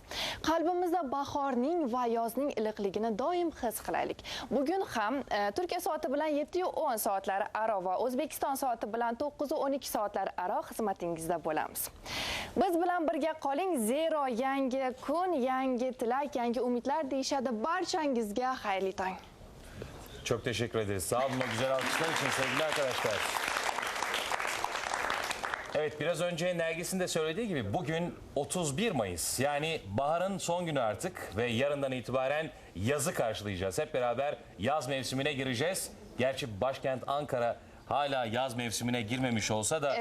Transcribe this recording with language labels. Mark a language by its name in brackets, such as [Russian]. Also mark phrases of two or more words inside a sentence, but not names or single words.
[Uzbek] Qalbimizda bahorning va yozning iliqligini doim his qilaylik. Bugun ham Turkiya soati bilan 7:10 soatlari aro va O'zbekiston soati bilan 9:12 soatlari aro xizmatingizda bo'lamiz. Biz bilan birga qoling, zero yangi kun, yangi tilak, yangi umidlar deyishadi. Barchangizga xayrli tong. [Turkish] Çok teşekkür ederiz. Sağ olun o güzel alkışlar için sevgili arkadaşlar. Evet, biraz önce Nergis'in de söylediği gibi bugün 31 Mayıs. Yani baharın son günü artık ve yarından itibaren yazı karşılayacağız. Hep beraber yaz mevsimine gireceğiz. Gerçi başkent Ankara hala yaz mevsimine girmemiş olsa da